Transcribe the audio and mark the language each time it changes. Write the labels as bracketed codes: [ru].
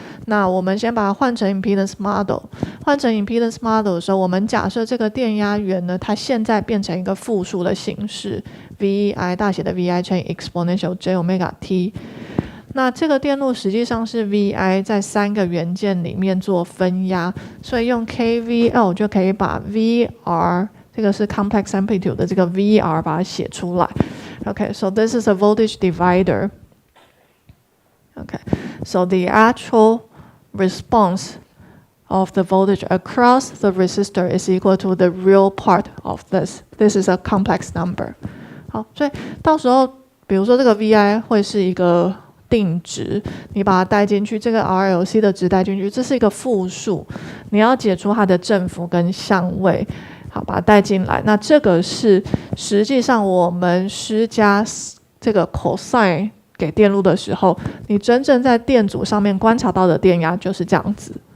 [zh] 那我们先把它换成 impedance model， 换成 impedance model 的时候，我们假设这个电压源呢，它现在变成一个复数的形式 ，VI 大写的 VI 乘以 exponential J omega t。那这个电路实际上是 VI 在3个元件里面做分压，所以用 KVL 就可以把 VR 这个是 complex amplitude 的这个 VR 把它写出来。 [en] Okay, so this is a voltage divider. Okay, so the actual response of the voltage across the resistor is equal to the real part of this. This is a complex number. [zh] 好，所以到时候，比如说这个 VI 会是一个定值，你把它带进去，这个 RLC 的值带进去，这是一个复数，你要解出它的振幅跟相位，好，把它带进来。那这个是实际上我们施加这个 cosine 给电路的时候，你真正在电阻上面观察到的电压就是这样子。